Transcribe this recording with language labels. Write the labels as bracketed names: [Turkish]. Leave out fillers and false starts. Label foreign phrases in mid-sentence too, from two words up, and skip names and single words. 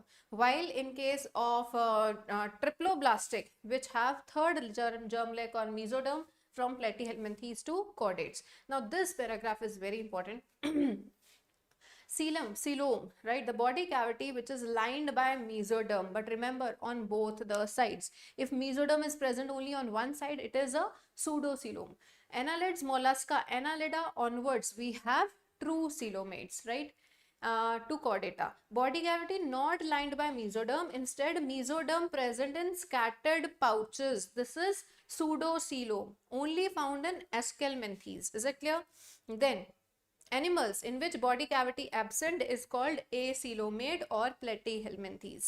[English] While in case of triploblastic, which have third germ layer called mesoderm, from platyhelminthes to chordates. Now this paragraph is very important. Coelom, right? The body cavity which is lined by mesoderm, but remember on both the sides. If mesoderm is present only on one side, it is a pseudocoelom. Annelids, mollusca, Annelida onwards, we have true coelomates, right? To chordata. Body cavity not lined by mesoderm, instead mesoderm present in scattered pouches. This is pseudocoelom, only found in Aschelminthes. Is it clear? Then animals in which body cavity absent is called acoelomate or platyhelminthes.